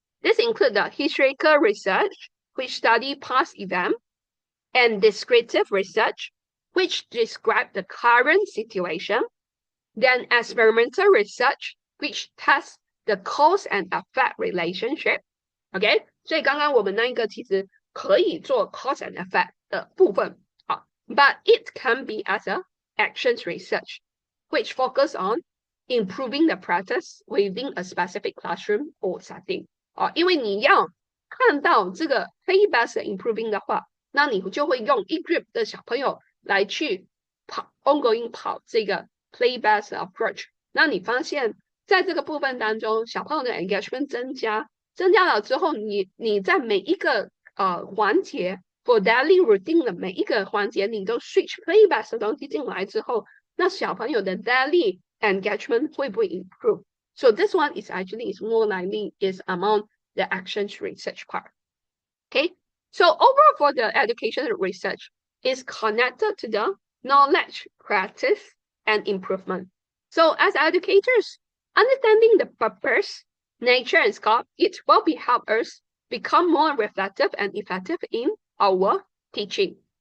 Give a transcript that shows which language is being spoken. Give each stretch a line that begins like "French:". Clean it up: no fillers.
English: This includes the historical research, which study past events, and descriptive research, which describe the current situation, then experimental research, which tests the cause and effect relationship. OK，
Chinese: 所以刚刚我们那个其实可以做
English: cause and effect
Chinese: 的部分啊
English: ，but it can be as a actions research, which focus on improving the practice within a specific classroom or setting.
Chinese: 因为你要看到这个 play-based improving 的话，那你就会用一 group 的小朋友来去ongoing 跑这个 play-based approach。那你发现在这个部分当中，小朋友的 engagement 增加了之后，你在每一个环节
English: for daily routine
Chinese: 的每一个环节，你都 switch play-based 的东西进来之后，那小朋友的 daily engagement 会不会 improve?
English: So this one is actually is more likely is among the actions research part. Okay, so overall for the education research is connected to the knowledge, practice, and improvement. So as educators, understanding the purpose, nature, and scope, it will be help us become more reflective and effective in our teaching.